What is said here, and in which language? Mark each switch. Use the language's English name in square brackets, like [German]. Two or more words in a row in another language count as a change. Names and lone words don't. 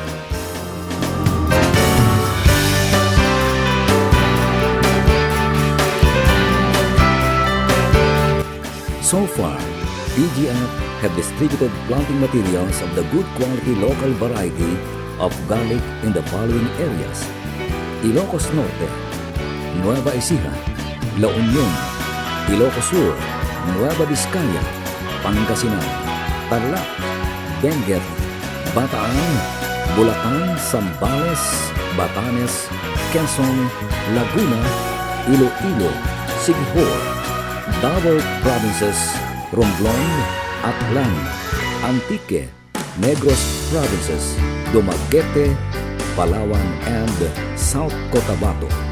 [English] So far, PGF have distributed planting materials of the good quality local variety of garlic in the following areas: Ilocos Norte, Nueva Ecija, La Union, Ilocos Sur, Nueva Vizcaya, Pangasinan, Tarlac, Benguet, Bataan, Bulacan, Zambales, Batanes, Quezon, Laguna, Iloilo, Siquijor, Davao Provinces, Romblon, Aklan, Antique, Negros Provinces, Dumaguete, Palawan, and South Cotabato.